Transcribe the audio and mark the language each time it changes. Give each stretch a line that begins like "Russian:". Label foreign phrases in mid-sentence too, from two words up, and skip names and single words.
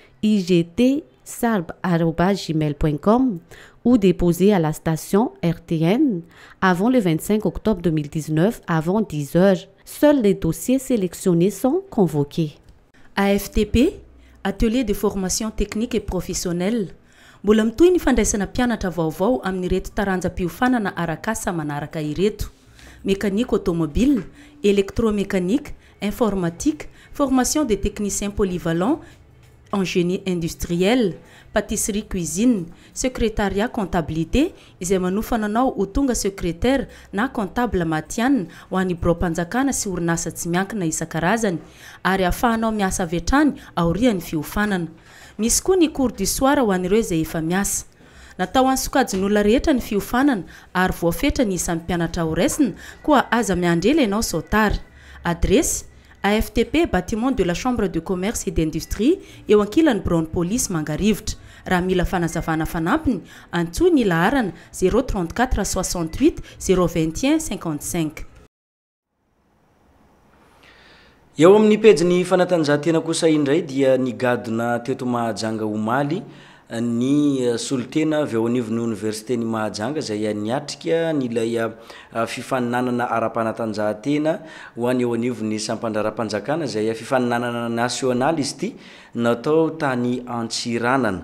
French: igt@gmail.com ou déposer à la station RTN avant le 25 octobre 2019 avant 10 heures. Seuls les dossiers sélectionnés sont convoqués. AFTP, atelier de formation technique et professionnelle.
Malagasy: Mbola mitohy ny fandraisana mpianatra vaovao amin'ny reto taranjam-piofanana arakasa manaraka ireto:
French: mécanique automobile, électromécanique, informatique, formation des techniciens polyvalents en génie industriel, pâtisserie cuisine, secrétariat comptabilité
Malagasy: izay manofananao ho tonga secrétaire na comptable matianina ho an'ny bureau-mpanjakana sy orinasa tsy miankina isan-karazany ary ahafahanao miasa avy hatrany aorian'ny fiofanana. Misy koa ny
French: cours du soir
Malagasy: ho an'ireo izay efa miasa. Natao any sokajin'olona rehetra ny fiofanana ary voafetra ny isan'ny mpianatra ho raisina koa aza miandrela ianao sao tara.
French: Adresse AFTP, bâtiment de la Chambre de commerce et d'industrie,
Malagasy: eo ankilany Brown Police Mangarivotra. Raha mila fanazavana fanampiny, antsoy ny laharana 034 68 021 55. Eo amin'ny pejy fanatanjahantena kosa indray dia nigadona teto Mahajanga omaly ny solitena avy ao anivon'ny université-ny Mahajanga izay niatrika nilay fifaninanana ara-panatanjahantena ho any eo anivon'ny sampandraram-panjakana izay fifaninanana nasionaly izy ity natao tany Antsiranana.